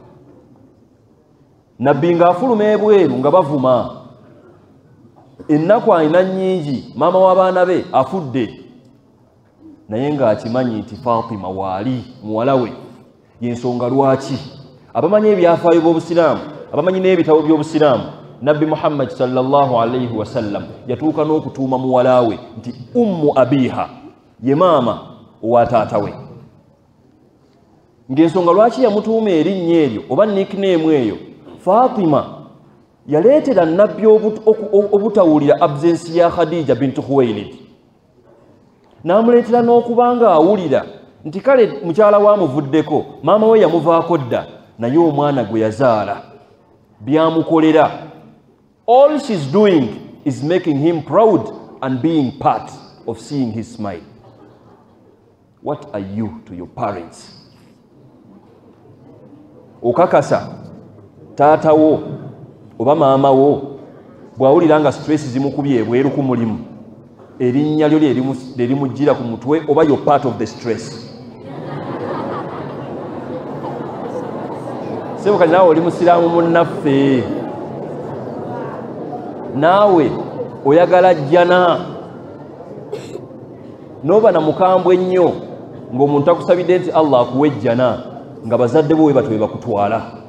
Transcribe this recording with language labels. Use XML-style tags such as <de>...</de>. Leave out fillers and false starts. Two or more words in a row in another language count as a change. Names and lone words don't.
<lg>Nabbi ng'afuluma ebweru nga bavuma. Ennaku alina nnyingi, maama w'abaana be afudde, naye ng'akimanyi nti Fatima waali muwala we. Y'ensonga lwaki abamanyi ebyafaayo by'Obusiraamu, abamanyi n'ebitabo by'Obusiraamu, Nabbi Muhammad</lg> <ar>صلى الله عليه وسلم</ar> <lg>yatuuka n'okutuuma muwala we nti</lg> <ar>أم أبيها,</ar> <lg>ye maama owa taata we. Ng'ensonga lwaki yamutuuma erinnya eryo oba nickname eyo, Fatima yaleetera nabbi obutawulira absence ya Khadija bintu Khuwailid, n'amuleetera n'okuba nga awulira nti kale mukyala waamuvuddeko, maama we yamuvaako dda, naye omwana gwe yazaala byamukolera.</lg> <en>All she's doing is making him proud and being part of seeing his smile. What are you to your parents?</en> <lg>Okakasa taata wo oba maama wo bw'awulira nga stress zimukubye ebweru ku mulimu, erinnya lyo lyerimujjira ku mutwe, oba</lg> <en>you're part of the stress.</en> <lg>Sebo kati naawe oli musiraamu munnaffe, naawe oyagala jjana n'oba na mukambwe ennyo ng'omuntu akusabidde nti Allah akuwe ejjana nga bazadde bo we batwe bakutwala.</lg>